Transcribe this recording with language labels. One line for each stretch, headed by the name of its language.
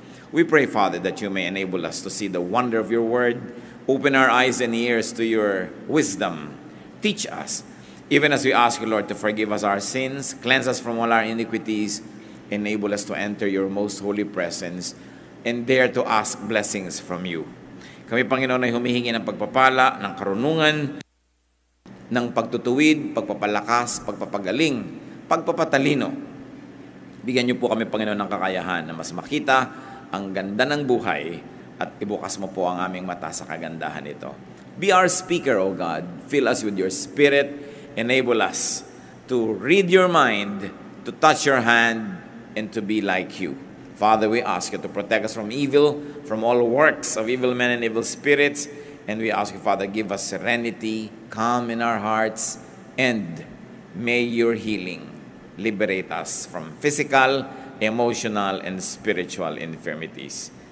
English: We pray, Father, that you may enable us to see the wonder of your Word, open our eyes and ears to your wisdom. Teach us, even as we ask you, Lord, to forgive us our sins, cleanse us from all our iniquities, enable us to enter your most holy presence, and dare to ask blessings from you.
Filipino: Kami, Panginoon, ay humihingi ng pagpapala, ng karunungan, ng pagtutuwid, pagpapalakas, pagpapagaling, pagpapatalino. Bigyan niyo po kami, Panginoon, ng kakayahan na mas makita ang ganda ng buhay at ibukas mo po ang aming mata sa kagandahan nito.
English: Be our speaker, O God. Fill us with your Spirit. Enable us to read your mind, to touch your hand, and to be like you. Father, we ask you to protect us from evil, from all works of evil men and evil spirits. And we ask you, Father, give us serenity, calm in our hearts, and may your healing liberate us from physical, emotional, and spiritual infirmities.